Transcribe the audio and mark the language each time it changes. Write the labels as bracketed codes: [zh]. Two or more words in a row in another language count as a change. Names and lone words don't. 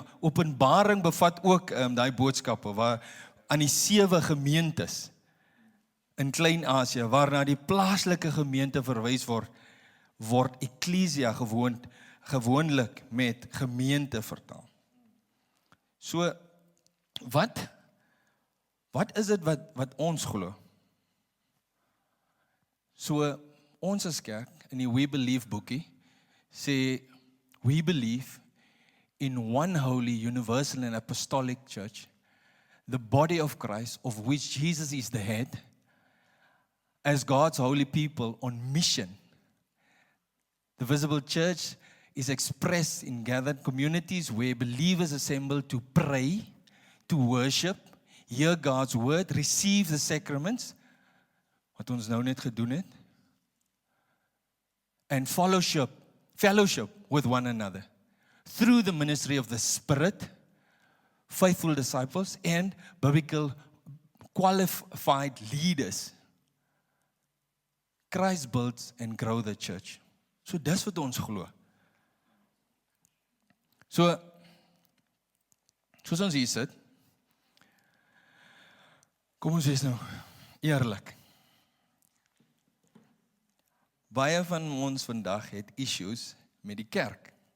[af] Openbaring bevat ook daai boodskappe waar aan die 7 gemeentes in Klein-Asië, waarna die plaaslike gemeente verwys word ekklesia gewoonlik met gemeente vertaal. So, wat is dit wat ons glo? So, ons as kerk, in die We Believe boekie, sê, [en] we believe in one holy, universal and apostolic church, the body of Christ, of which Jesus is the head, as God's holy people on mission. The visible church is expressed in gathered communities where believers assemble to pray, to worship, hear God's word, receive the sacraments, [af] wat ons nou net gedoen het, [en] and fellowship with one another through the ministry of the Spirit, faithful disciples, and biblical qualified leaders. Christ builds and grow the church. [af] So dis wat ons glo. So, soos ons hier sit, kom ons wees nou eerlik. baie van ons vandag het issues met die kerk.